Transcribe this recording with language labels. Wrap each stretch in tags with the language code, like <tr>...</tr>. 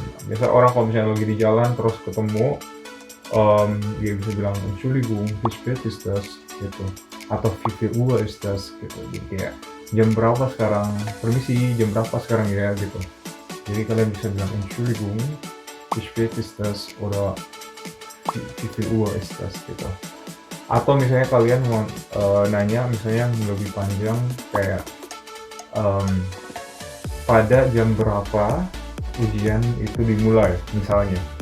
<id>Biasa orang kalau misalnya lagi di jalan terus ketemu, dia bisa bilang</id> <de>Entschuldigung, wie spät ist das</de> <id>gitu, atau</id> <de>wie viel Uhr ist das</de> <id>gitu. Jadi kayak jam berapa sekarang, permisi jam berapa sekarang ya gitu. Jadi kalian bisa bilang</id> <de>Entschuldigung, wie spät ist das,</de> <id>oder wie viel Uhr ist das gitu. Atau misalnya kalian mau nanya misalnya yang lebih panjang kayak pada jam berapa ujian itu dimulai misalnya.</id>